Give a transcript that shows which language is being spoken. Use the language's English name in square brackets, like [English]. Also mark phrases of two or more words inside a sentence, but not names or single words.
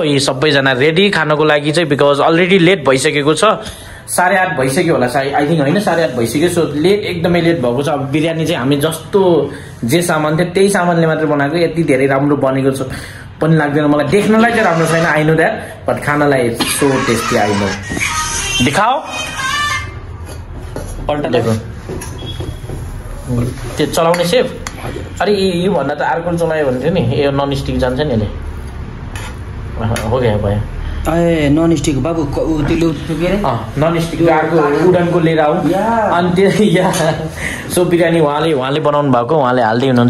[Nepali] यी सबैजना रेडी खानको लागि चाहिँ, [English] because already late [Nepali] भइसकेको छ। 8:30 भइसक्यो होला सायद, [English] I think [Nepali] होइन 8:30 भइसक्यो। [English] so late, [Nepali] एकदमै लेट भएको छ। अब बिरयानी चाहिँ हामी जस्तो जे सामान थियो त्यही सामानले मात्र बनाएको। यति धेरै राम्रो बनेको छ पनि लाग्दैन मलाई, देख्नलाई चाहिँ राम्रो छैन, [English] I know that, [Nepali] बट खानलाई [English] so tasty, I know. [Hindi] दिखाओ पल्टा देखो [Nepali] त्यो चलाउने सेफ। अरे यो भन्दा त अर्को चलायो भने थियो नि, यो [English] non stick [Nepali] जान्छ नि यसले। हो गयो भयो। ए [English] non stick [Nepali] बाबु [English] non stick [Nepali] अर्को उडनको लिएर आऊ। अनि त्यो सो बिरयानी उहाँले बनाउनु भएको, उहाँले हाल्दै हुनुहुन्छ।